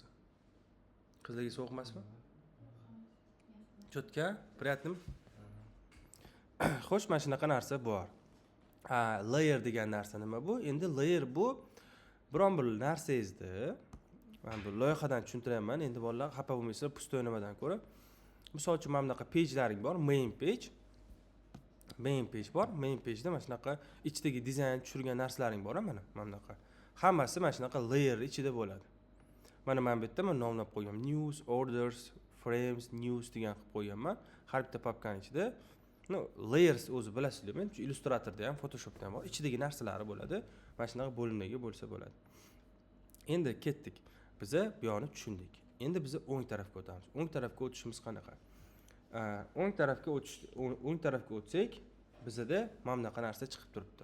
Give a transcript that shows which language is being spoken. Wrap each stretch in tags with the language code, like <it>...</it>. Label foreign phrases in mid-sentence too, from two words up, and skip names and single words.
<uz>Qizlarga sovuq emasmi? Cho'tka, приятными? Xo'sh, mana shunaqa narsa bor. Layer degan narsa nima bu? Endi layer bu biron bir narsangizni men bu loyihadan tushuntiryapman. Endi bolalar xafa bo'lmaysizlar, pustoy nimadan ko'ra. Misol uchun mana bunaqa pejlaring bor,</uz> <en>main page. Main page bor. Main pageda</en> <uz>mana shunaqa ichidagi dizayn tushirgan narsalaring bor, mana bunaqa. Hammasi mana shunaqa layer ichida bo'ladi. Mana men bu yerda men nomlab qo'yganman.</uz> <en>News, orders, frames, news</en> <uz>degan qilib qo'yganman. Har bitta papkaning ichida layers o'zi bilasizlar, men Illustratorda ham, Photoshopda ham bor. Ichidagi narsalari bo'ladi. Mana shunaqa bo'limlarga bo'lsa bo'ladi. Endi ketdik. Biz bu yo'lni tushundik. Endi biz o'ng tarafga o'tamiz. O'ng tarafga o'tishimiz qanaqa? O'ng tarafga o'tsak, bizda mana bunaqa narsa chiqib turibdi.</uz>